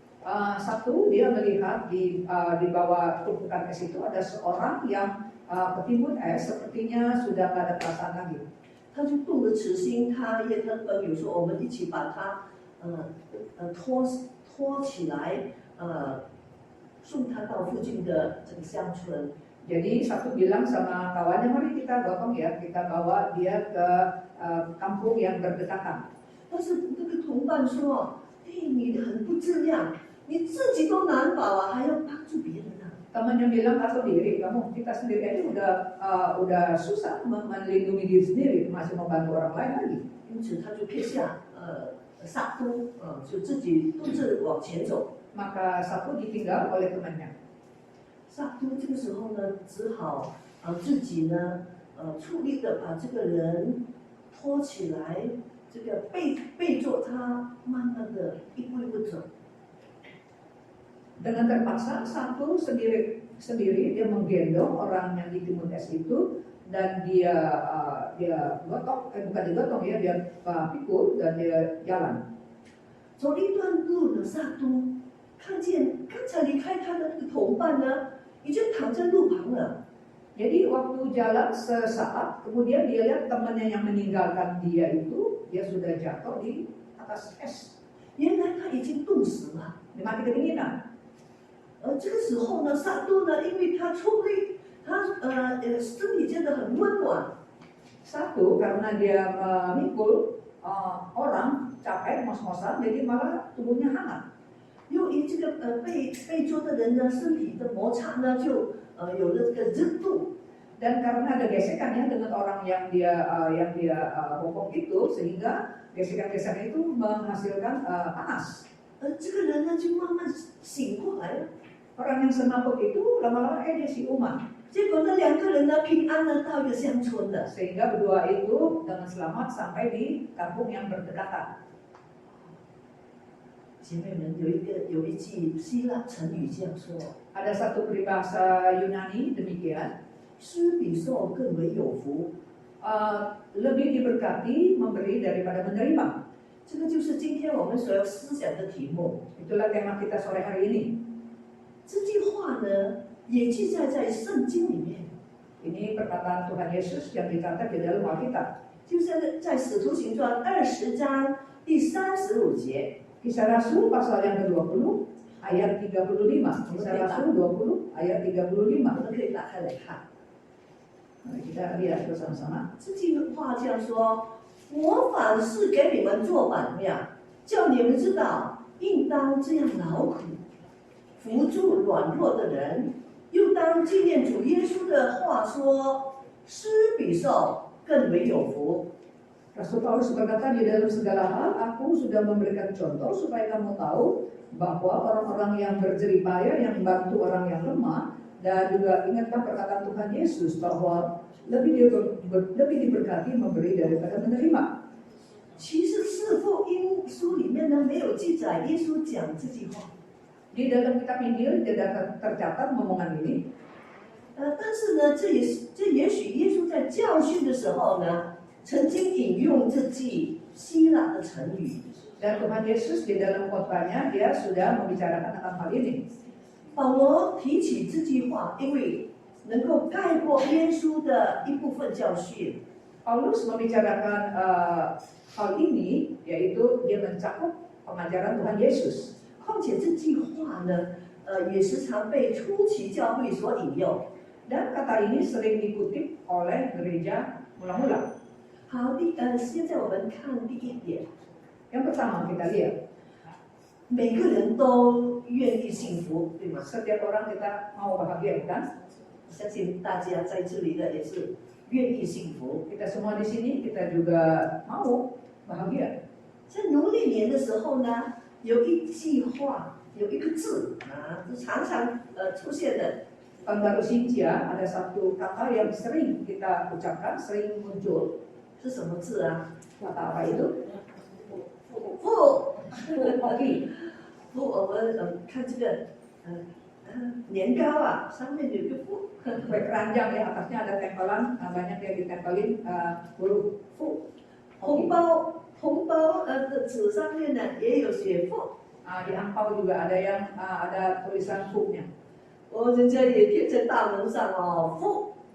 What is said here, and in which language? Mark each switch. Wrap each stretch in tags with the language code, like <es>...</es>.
<id>Satu, dia melihat di bawah tumpukan es itu ada seorang yang ketimbun es, sepertinya sudah tidak ada perasaan lagi.</id> <zh>他就动了慈心，他也跟朋友说，我们一起把他拖起来，送他到附近的这个乡村。</zh> <id>Jadi Satu bilang sama kawannya, mari kita gotong ya, kita bawa dia ke kampung yang berdekatan.</id> <zh>但是那个同伴说：“哎，你很不自量，你自己都难保啊，还要帮助别人啊。”</zh> <id>Temannya bilang, atau diri kamu, kita sendiri aja udah susah melindungi diri sendiri, masih membantu orang lain lagi.</id> <zh>因此他就撇下萨都，就自己独自往前走。</zh> <id>Maka Satu ditinggal oleh temannya.</id> <zh>萨都这个时候呢，只好自己呢出力的把这个人拖起来，这个背着他，慢慢的一步一步走。</zh> <id>Dengan terpaksa Satu sendiri dia menggendong orang yang ditimbun es itu dan dia gotong, bukan digotong ya, dia pikul dan dia jalan.</id> <zh>走了一段路呢，萨都看见刚才离开他的那个同伴呢，已经躺在路旁了。</zh> <id>Jadi waktu jalan sesaat, kemudian dia lihat temannya yang meninggalkan dia itu, dia sudah jatuh di atas es,</id> <zh>原来他已经冻死了。</zh> <id>dia mati kedinginan.</id> <zh>这个时候呢，萨都呢，因为他出力，他身体觉得很温暖，</zh> <id>Satu, karena dia memikul orang capek ngos-ngosan, jadi malah tubuhnya hangat.</id> <zh>由于这个被捉的人呢，身体的摩擦呢，就有了这个热度。</zh> <id>Dan karena ada gesekan ya dengan orang yang dia bopong itu, sehingga gesekan-gesekan itu menghasilkan panas.</id> <zh>这个人呢，就慢慢醒过来了。</zh> <id>Orang yang semabuk itu lama-lama dia siuman.</id> <zh>结果那2个人呢平安的到一个乡村了。</zh> <id>Sehingga berdua itu dengan selamat sampai di kampung yang berdekatan.</id> <zh>姐妹们，有一句希腊成语这样说：</zh> <id>Ada satu peribahasa Yunani demikian,</id> <zh>施比受更为有福。</zh> <id>lebih diberkati memberi daripada menerima.</id> <zh>这个就是今天我们所要思想的题目。</zh> <id>Itulah tema kita sore hari ini.</id> <zh>这句话呢，也记载在圣经里面，</zh> <id>Ini perkataan Tuhan Yesus yang dicatat di dalam Alkitab.</id> <zh>就是在使徒行传20章第35节。</zh> <id>Kisah Rasul pasal yang ke-20 ayat 35. Kisah Rasul 20 ayat 35.</id> <zh>我们可以打开来看，</zh> <id>Mari kita lihat bersama-sama.</id> <zh>这句话这样说：我反是给你们做榜样，叫你们知道应当这样劳苦，扶助软弱的人，又当纪念主耶稣的话说：施比受更为有福。</zh> <id>Rasul Paulus berkata, di dalam segala hal aku sudah memberikan contoh supaya kamu tahu bahwa orang-orang yang berjeripaya yang membantu orang yang lemah, dan juga ingatkan perkataan Tuhan Yesus bahwa lebih diberkati memberi daripada menerima.</id> <zh>其实四福音书里面呢没有记载耶稣讲这句话，</zh> <id>Di dalam kitab Injil tidak tercatat omongan ini.</id> <zh>但是呢，这也许耶稣在教训的时候呢，曾经引用这句希腊的成语。</zh> <id>Dan Tuhan Yesus di dalam khotbahnya dia sudah membicarakan tentang hal ini.</id> <zh>保罗提起这句话，因为能够概括耶稣的一部分教训。</zh> <id>Paulus membicarakan hal ini, yaitu dia mencakup pengajaran Tuhan Yesus.</id> <zh>况且这句话呢，也时常被初期教会所引用。</zh> <id>Dan kata ini sering dikutip oleh gereja mula-mula.</id> <zh>好，现在我们看第一点，</zh> <id>Yang pertama kita lihat,</id> <zh>每个人都愿意幸福，对吗？</zh> <id>setiap orang kita mau bahagia, bukan?</id> <zh>相信大家在这里的也是愿意幸福。</zh> <id>Kita semua di sini kita juga mau bahagia.</id> <zh>在农历年的时候呢，有一句话，有一个字啊，是常常出现的，</zh> <id>Tahun baru Xinjia ada satu kata yang sering kita ucapkan, sering muncul.</id> <zh>是什么字啊？</zh> <id>Kata apa itu?</id> <zh>富</zh> <id>Hoki.</id> <zh>富，我们看这个年糕啊，上面有一个富。</zh> <id>Kue keranjang ya, atasnya ada tempelan, banyak yang ditempelin huruf fu.</id> <zh>红包的纸上面呢也有写富，</zh> <id>Di angpau juga ada yang ada tulisan fu-nya.</id> <zh>人家也贴在大门上哦，富。</zh>